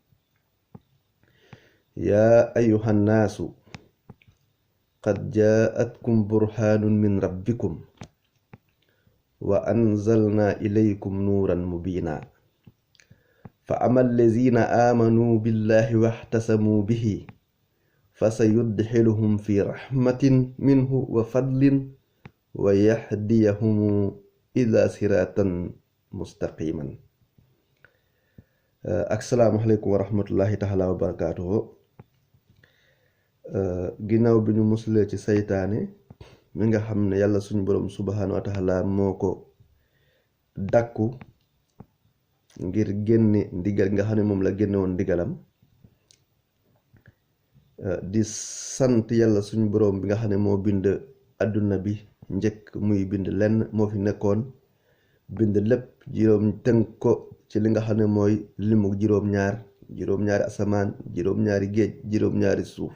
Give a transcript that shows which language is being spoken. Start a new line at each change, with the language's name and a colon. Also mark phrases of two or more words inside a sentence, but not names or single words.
Arabic: يا أيها الناس قد جاءتكم برهان من ربكم وأنزلنا إليكم نورا مبينا فأما الذين آمنوا بالله واعتصموا به فسيدخلهم في رحمة منه وفضل ويهديهم إلى صراط مستقيما. السلام عليكم ورحمة الله تعالى وبركاته.
Wolof: ginnaaw bi ñu musulee ci saytaane mi nga xam ne yàlla suñu borom
Arabic: سبحانه وتعالى
Wolof: moo ko dàkku ngir génne ndigal nga xam ne moom la génne woon ndigalam, di sant yàlla suñu borom bi nga xam ne moo bind àdduna bi njëkk muy bind lenn, moo fi nekkoon bind lépp juróom tënk ko ci li nga xam ne mooy limu juróom-ñaari asamaan, juróom-ñaari géej, juróom-ñaari suuf.